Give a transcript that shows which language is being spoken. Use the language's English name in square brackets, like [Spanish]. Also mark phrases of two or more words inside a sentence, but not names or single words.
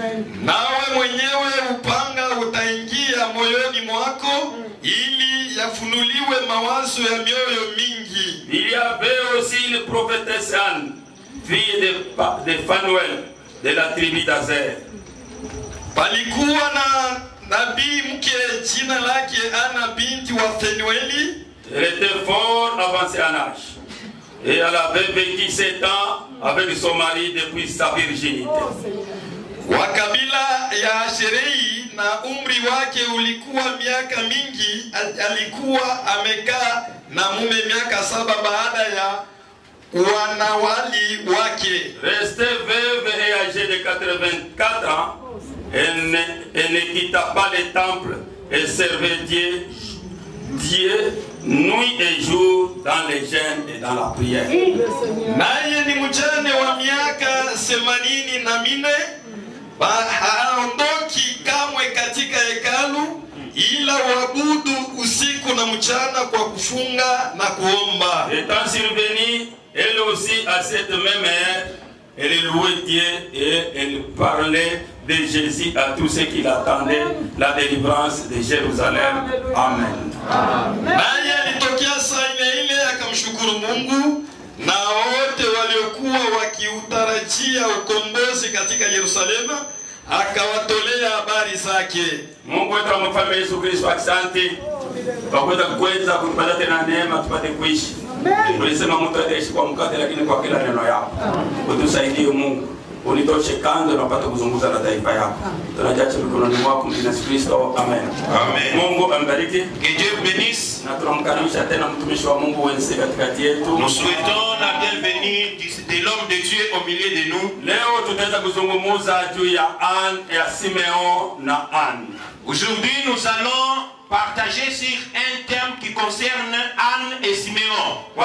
[French] Il y avait aussi une prophétesse Anne, fille de Phanuel, de la tribu d'Azer. Elle était fort avancée en âge. Et elle avait vécu 7 ans avec son mari depuis sa virginité. [Swahili] Na umri wake ulikuwa miaka mingi, alikuwa amekaa na mume miaka 7 baada ya wanawali wake. [French] Restée veuve et âgée de 84 ans, elle ne quitta pas le temple et servait Dieu nuit et jour dans les jeûnes et dans la prière. [Swahili] Naye ni mjane wa miaka 84, haondoki kamwe katika hekalu, ila waabudu usiku na mchana kwa kufunga na kuomba. [French] Étant survenue, elle aussi à cette même heure, elle louait Dieu et elle parlait de Jésus à tous ceux qui l'attendaient, la délivrance de Jérusalem. Amen. [Swahili] Naye alitokea saa ile akamshukuru Mungu, na wote waliokuwa wakiutarajia ukombozi katika Yerusalemu akawatolea habari zake. Mungu wetu amfalme Yesu Kristo, asante kwa kuweza kutupata tena neema tupate kuishi. Ulisema mtu ataishi kwa mkate lakini kwa kila neno yako. Utusaidie Mungu, unitoshe kando na upate kuzunguza na taifa yako. Tunajacha mikononi mwako Yesu Kristo. Amen. Amen. Mungu ambariki. [French] Que Dieu bénisse. Nous souhaitons la bienvenue de l'homme de Dieu au milieu de nous. Aujourd'hui, nous allons partager sur un thème qui concerne Anne et Siméon.